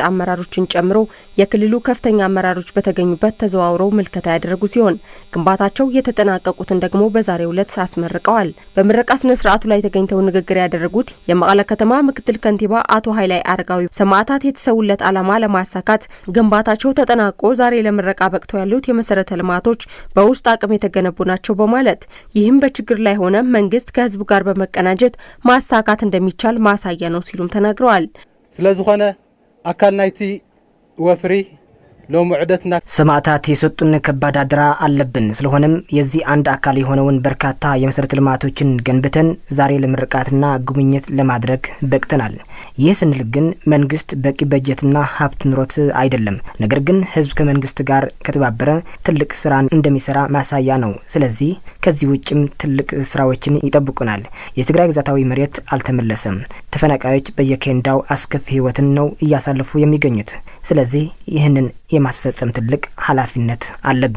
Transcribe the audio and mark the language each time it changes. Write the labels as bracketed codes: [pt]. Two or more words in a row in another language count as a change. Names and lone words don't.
[am] አመራሮችን ጨምሮ የክልሉ ከፍተኛ አመራሮች በተገኙበት ተዘዋውረው ምልከታ ያደረጉ ሲሆን ግንባታቸው የተጠናቀቁትን ደግሞ በዛሬው ዕለት አስመርቀዋል። በምረቃ ስነ ስርዓቱ ላይ ተገኝተው ንግግር ያደረጉት የመቀለ ከተማ ምክትል ከንቲባ አቶ ኃይላይ አረጋዊ ሰማዕታት የተሰውለት ዓላማ ለማሳካት ግንባታቸው ተጠናቆ ዛሬ ለምረቃ በቅተው ያሉት የመሰረተ ልማቶች በውስጥ አቅም የተገነቡ ናቸው በማለት ይህም በችግር ላይ ሆነ መንግስት ከህዝቡ ጋር በመቀናጀት ማሳካት እንደሚቻል ማሳያ ነው ሲሉም ተናግረዋል። [ti] ስለዚኾነ አካል ናይቲ ወፍሪ ለሙዕደትና [am] ሰማዕታት የሰጡን ከባድ አደራ አለብን። ስለሆነም የዚህ አንድ አካል የሆነውን በርካታ የመሰረተ ልማቶችን ገንብተን ዛሬ ለምርቃትና ጉብኝት ለማድረግ በቅተናል። ይህ ስንል ግን መንግስት በቂ በጀትና ሀብት ኑሮት አይደለም። ነገር ግን ህዝብ ከመንግስት ጋር ከተባበረ ትልቅ ስራን እንደሚሰራ ማሳያ ነው። ስለዚህ ከዚህ ውጭም ትልቅ ስራዎችን ይጠብቁናል። የትግራይ ግዛታዊ መሬት አልተመለሰም። ተፈናቃዮች በየኬንዳው አስከፊ ህይወትን ነው እያሳለፉ የሚገኙት። ስለዚህ ይህንን የማስፈጸም ትልቅ ኃላፊነት አለብን።